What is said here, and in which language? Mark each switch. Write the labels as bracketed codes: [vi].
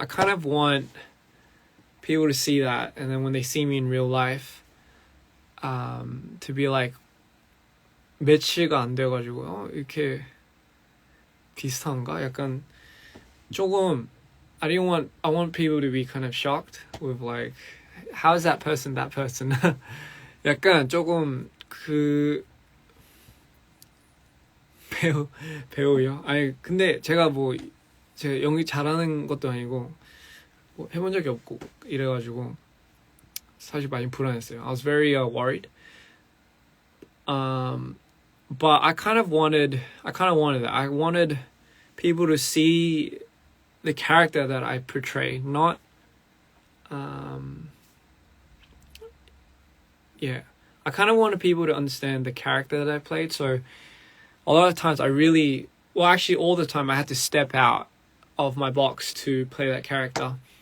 [en] I kind of want people to see that, and then when they see me in real life, to be like, [ko] 매치가 안 돼가지고 이렇게 비슷한가? 약간 조금 [en] I want people to be kind of shocked with like how is that person [ko] 약간 조금 그 배우요? 아니 근데 제가 연기 잘하는 것도 아니고 뭐 해본 적이 없고 이래가지고 사실 많이 불안했어요. [en] I was very worried. But I kind of wanted that. I wanted people to see the character that I portray, not yeah. I kind of wanted people to understand the character that I played. So a lot of times actually all the time I had to step out of my box to play that character.